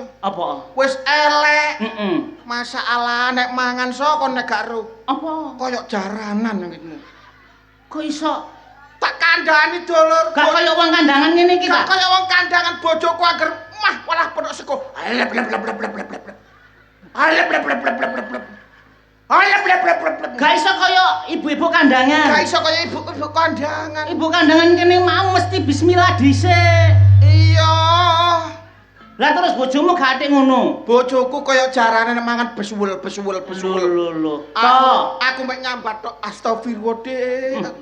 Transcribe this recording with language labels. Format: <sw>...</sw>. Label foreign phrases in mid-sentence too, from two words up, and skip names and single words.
<jv>Apa? Wis elek. Heeh. Masalah nek mangan sok kon nek gak ro. Apa? Koyok jaranan ngitmu. Kok iso? Tak kandhani dulur. Gak kaya wong kandangan ngene iki Gak ta? kaya wong kandangan bojoku anger mah walah pedhok sego. Alep lep lep lep lep lep lep. Alep lep lep lep lep lep. Alep lep lep lep lep. Gak iso kaya ibu-ibu kandangan. Gak iso kaya ibu kandangan. Ibu kandangan kene mau mesti bismillah dhisik. Iya. Lah terus bojomu gak atik ngono. Bojoku kaya jarane nek mangan besuwul. Lho. Aku mek nyambat tok astagfirullah, Dik.</jv>